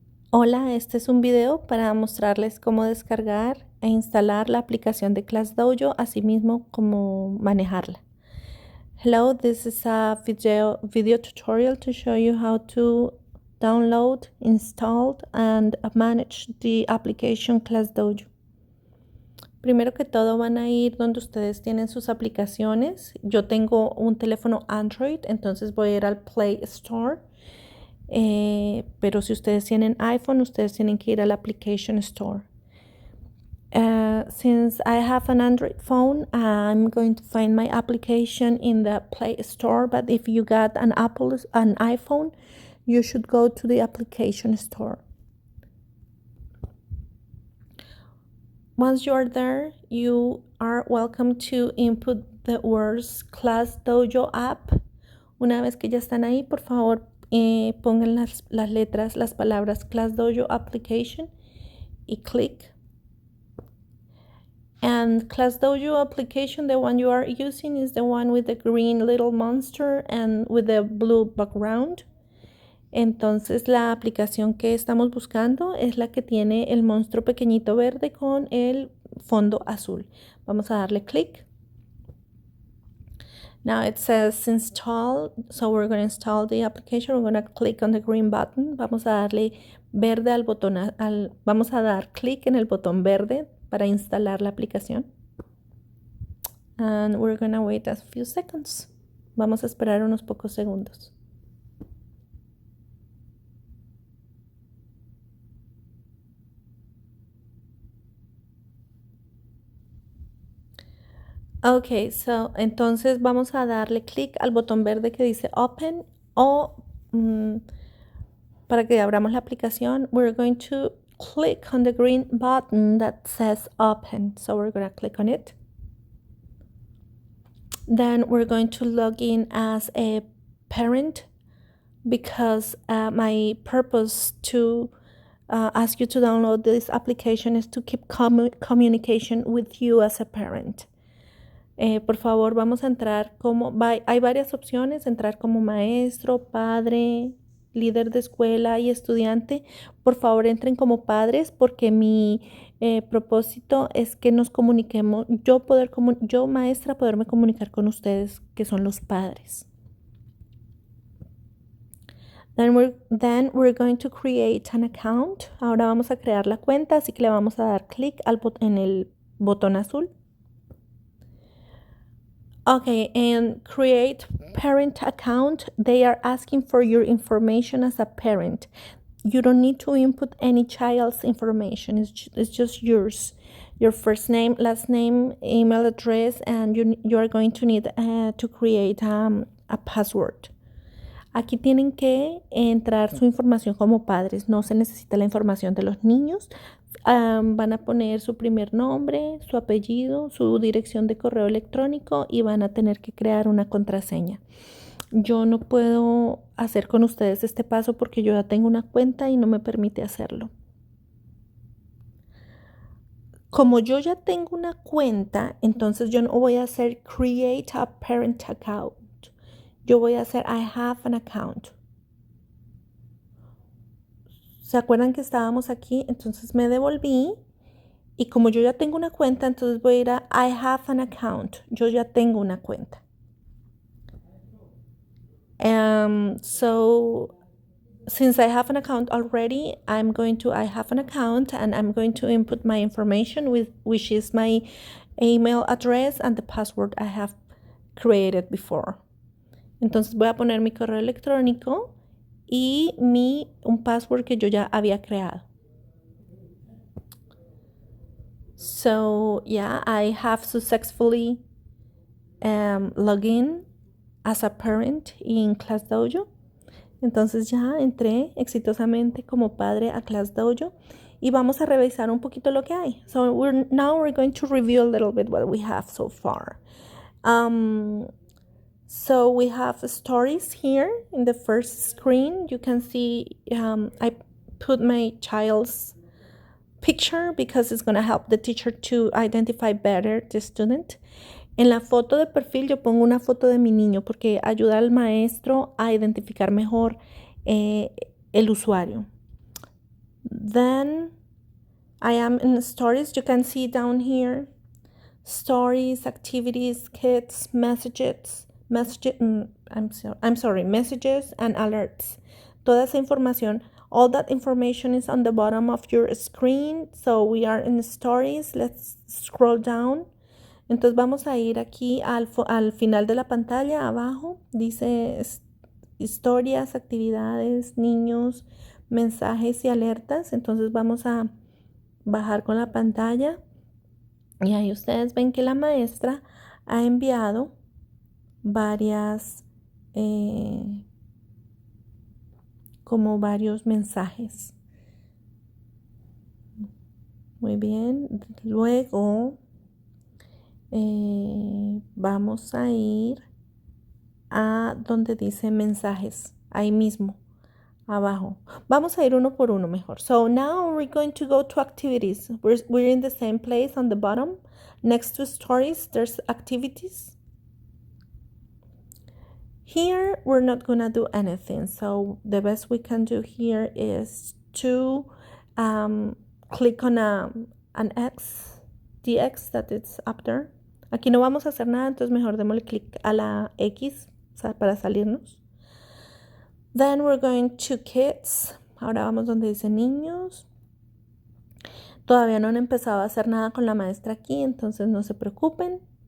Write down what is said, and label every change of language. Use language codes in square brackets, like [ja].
[es] Hola, este es un video para mostrarles cómo descargar e instalar la aplicación de Class Dojo, así mismo como manejarla. [en] Hello, this is a video tutorial to show you how to download, install, and manage the application Class Dojo. [es] Primero que todo van a ir donde ustedes tienen sus aplicaciones. Yo tengo un teléfono Android, entonces voy a ir al Play Store. Pero si ustedes tienen iPhone, ustedes tienen que ir al Application Store. [en] Since I have an Android phone, I'm going to find my application in the Play Store. But if you got an iPhone, you should go to the Application Store. Once you are there, you are welcome to input the words Class Dojo app. [es] Una vez que ya están ahí, por favor, pongan las letras, las palabras Class Dojo application y click. [en] And Class Dojo application, the one you are using is the one with the green little monster and with the blue background. [es] Entonces la aplicación que estamos buscando es la que tiene el monstruo pequeñito verde con el fondo azul. Vamos a darle clic. [en] Now it says install, so we're going to install the application. We're going to click on the green button. [es] Vamos a darle verde al botón, vamos a dar clic en el botón verde para instalar la aplicación. [en] And we're going to wait a few seconds. [es] Vamos a esperar unos pocos segundos. [en] Ok, so, [es] entonces vamos a darle clic al botón verde que dice Open o para que abramos la aplicación, [en] we're going to click on the green button that says Open. So we're going to click on it. Then we're going to log in as a parent because my purpose to ask you to download this application is to keep communication with you as a parent. [es] Por favor, vamos a entrar hay varias opciones, entrar como maestro, padre, líder de escuela y estudiante. Por favor, entren como padres porque mi propósito es que nos comuniquemos, yo maestra, poderme comunicar con ustedes que son los padres. [en] Then we're going to create an account. [es] Ahora vamos a crear la cuenta, así que le vamos a dar clic en el botón azul. [en] Okay, and create parent account. They are asking for your information as a parent. You don't need to input any child's information. It's just yours. Your first name, last name, email address, and you are going to need to create a password. [es] Aquí tienen que entrar su información como padres. No se necesita la información de los niños. Van a poner su primer nombre, su apellido, su dirección de correo electrónico y van a tener que crear una contraseña. Yo no puedo hacer con ustedes este paso porque yo ya tengo una cuenta y no me permite hacerlo. Como yo ya tengo una cuenta, entonces yo no voy a hacer [en] create a parent account. [es] Yo voy a hacer [en] I have an account. [es] ¿Se acuerdan que estábamos aquí? Entonces me devolví y como yo ya tengo una cuenta, entonces voy a ir a [en] I have an account. [es] Yo ya tengo una cuenta. [en] So since I have an account already, I have an account and I'm going to input my information which is my email address and the password I have created before. [es] Entonces voy a poner mi correo electrónico y un password que yo ya había creado. [en] So yeah, I have successfully logged in as a parent in Class Dojo. [es] Entonces ya entré exitosamente como padre a Class Dojo y vamos a revisar un poquito lo que hay. [en] So now we're going to review a little bit what we have so far. So we have stories here in the first screen. You can see I put my child's picture because it's going to help the teacher to identify better the student. [es] En la foto de perfil yo pongo una foto de mi niño porque ayuda al maestro a identificar mejor el usuario. [en] Then I am in stories. You can see down here stories, activities, kids, messages, messages and alerts. [es] Toda esa información, [en] all that information is on the bottom of your screen. So we are in stories. Let's scroll down. [es] Entonces vamos a ir aquí al final de la pantalla, abajo. Dice historias, actividades, niños, mensajes y alertas. Entonces vamos a bajar con la pantalla. Y ahí ustedes ven que la maestra ha enviado varios mensajes. Muy bien. Luego vamos a ir a donde dice mensajes. Ahí mismo, abajo. Vamos a ir uno por uno mejor. [en] So now we're going to go to activities. We're in the same place on the bottom. Next to stories, there's activities. Here, we're not going to do anything. So the best we can do here is to click on an X, the X that is up there. [es] Aquí no vamos a hacer nada, entonces mejor démosle clic a la X para salirnos. [en] Then we're going to kids. [es] Ahora vamos donde dice niños. Todavía no han empezado a hacer nada con la maestra aquí, entonces no se preocupen.